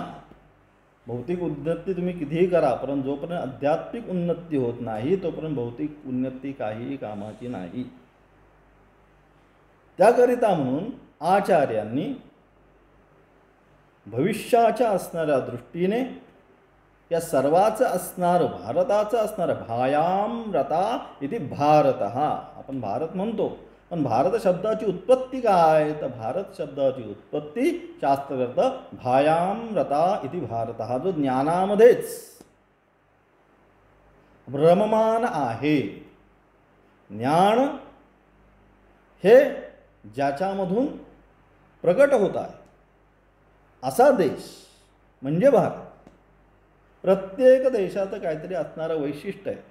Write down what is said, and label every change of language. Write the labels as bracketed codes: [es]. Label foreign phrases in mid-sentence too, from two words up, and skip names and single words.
[mr] भौतिक उन्नती तुम्ही कितीही करा, परंतु जोपर्यंत आध्यात्मिक उन्नती होत नाही तोपर्यंत भौतिक उन्नती काहीही कामाची नाही. त्याकरिता म्हणून आचार्यांनी भविष्याच्या असणाऱ्या दृष्टीने या सर्वाचं असणारं भारताचं असणारं [sa] भायाम रता इति भारतः. [mr] आपण भारत म्हणतो, पण भारत शब्दाची उत्पत्ती काय, तर भारत शब्दाची उत्पत्ती शास्त्रार्थ [sa] भायाम रता इति भारतः, [mr] जो ज्ञानामध्येच भ्रममान आहे. ज्ञान हे ज्याच्यामधून प्रकट होत आहे असा देश म्हणजे भारत. प्रत्येक देशाचं काहीतरी असणारं वैशिष्ट्य आहे.